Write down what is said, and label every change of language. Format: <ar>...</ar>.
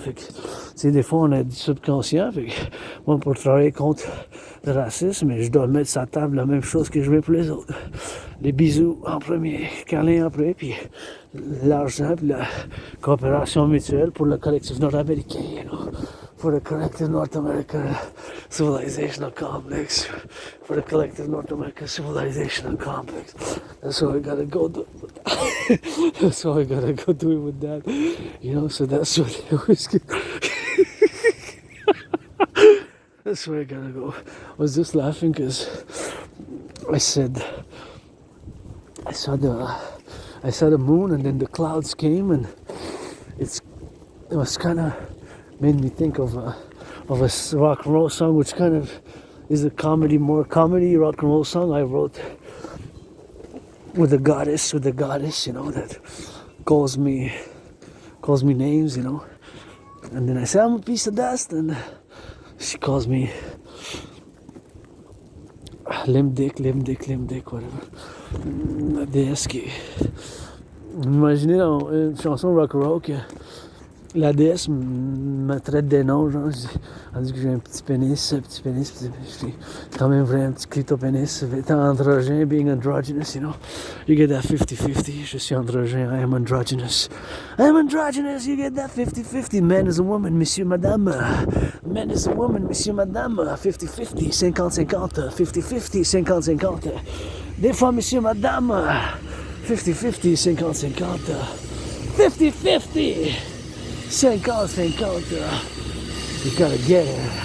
<fr>Fait que, des fois on est du subconscient. Fait que, moi, pour travailler contre le racisme, je dois mettre sur la table la même chose que je mets pour les autres. Les bisous en premier, câlins après, puis l'argent, puis la coopération mutuelle pour le collectif nord-américain,</fr> <en>you know. For the collective North American civilizational complex. For the collective North American civilizational complex. That's what I gotta go do. That's what I gotta go do with that. You know, so that's what I always get. That's where I gotta go. I was just laughing because I saw the moon, and then the clouds came, and it was kind of made me think of a rock and roll song, which kind of is a more comedy rock and roll song I wrote with a goddess, you know, that calls me names, you know. And then I say I'm a piece of dust, and she calls me limb dick, whatever.</en> <fr>La déesse qui... Imaginez dans une chanson rock and roll que la déesse me traite des noms, genre, elle dit que j'ai un petit pénis, je suis quand même vrai, un petit clitopénis, étant androgène,</fr> <en>being androgynous, you know, you get that 50-50,</en> <fr>je suis androgène,</fr> <en>I am androgynous, you get that 50-50, man is a woman,</en> <fr>monsieur, madame,</fr> <en>man is a woman, monsieur, madame, 50-50, 50-50, 50-50, 50-50,</en> <fr>des fois, monsieur, madame,</fr> <en>50-50, 50-50, 50-50, 50-50, you gotta get it.</en>